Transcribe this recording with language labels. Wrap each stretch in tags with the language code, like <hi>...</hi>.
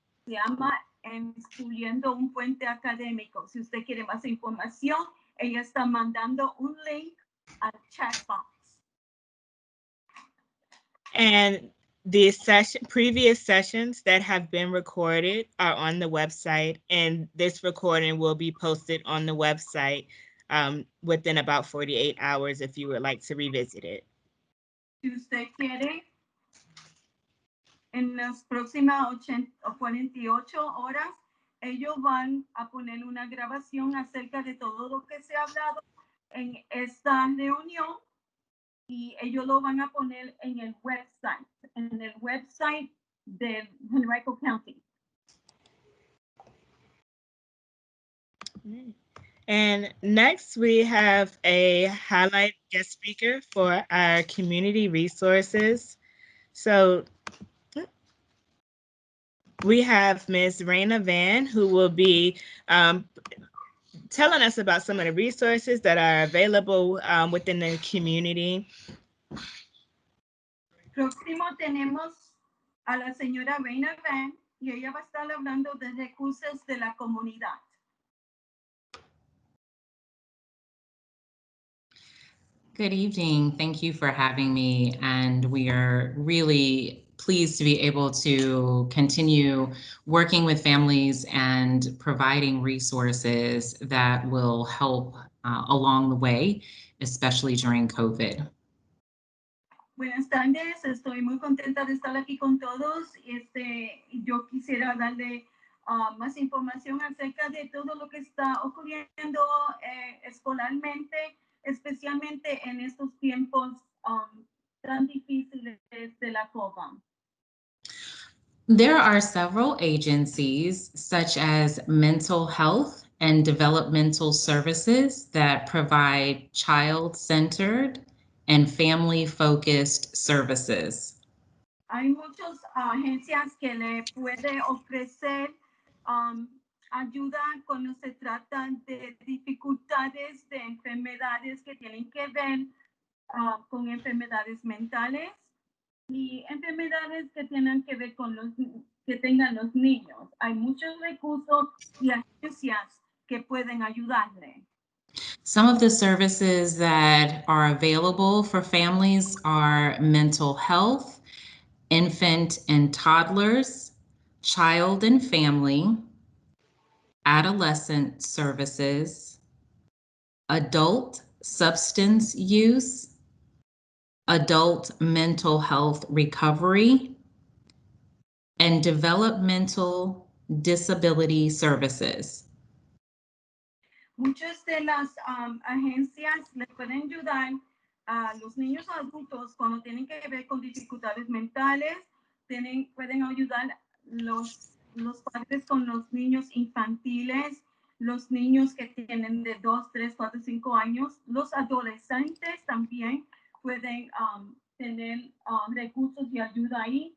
<es>Se llama Construyendo un Puente Académico. Si usted quiere más información, ella está mandando un link al chat box.</es> <en>And the previous sessions that have been recorded are on the website, and this recording will be posted on the website within about 48 hours if you would like to revisit it.</en> <es>Si usted quiere, en las próximas 48 horas, ellos van a poner una grabación acerca de todo lo que se ha hablado en esta reunión y ellos lo van a poner en el website de Henrico County.</es> <en>And next we have a highlight guest speaker for our community resources. So we have Ms. Raina Van, who will be telling us about some of the resources that are available within the community.</en> <es>Próximo tenemos a la señora Raina Van y ella va a estar hablando de recursos de la comunidad.</es> <en>Good evening. Thank you for having me. And we are really pleased to be able to continue working with families and providing resources that will help along the way, especially during COVID.</en> <es>Buenas tardes, estoy muy contenta de estar aquí con todos. Yo quisiera darle más información acerca de todo lo que está ocurriendo escolarmente, especialmente en estos tiempos tan difíciles de la COVID.</es> <en>There are several agencies such as mental health and developmental services that provide child-centered and family-focused services.</en> <es>Hay muchas agencias que le pueden ofrecer ayuda cuando se trata de dificultades de enfermedades que tienen que ver con enfermedades mentales y enfermedades que tienen que ver con que tengan los niños. Hay muchos recursos y agencias que pueden ayudarle.</es> <en>Some of the services that are available for families are mental health, infant and toddlers, child and family, adolescent services, adult substance use, adult mental health recovery, and developmental disability services.</en> <es>Muchas de las agencias le pueden ayudar a los niños adultos cuando tienen que ver con dificultades mentales, pueden ayudar los padres con los niños infantiles, los niños que tienen de 2, 3, 4, 5 años, los adolescentes también pueden tener recursos y ayuda ahí.</es>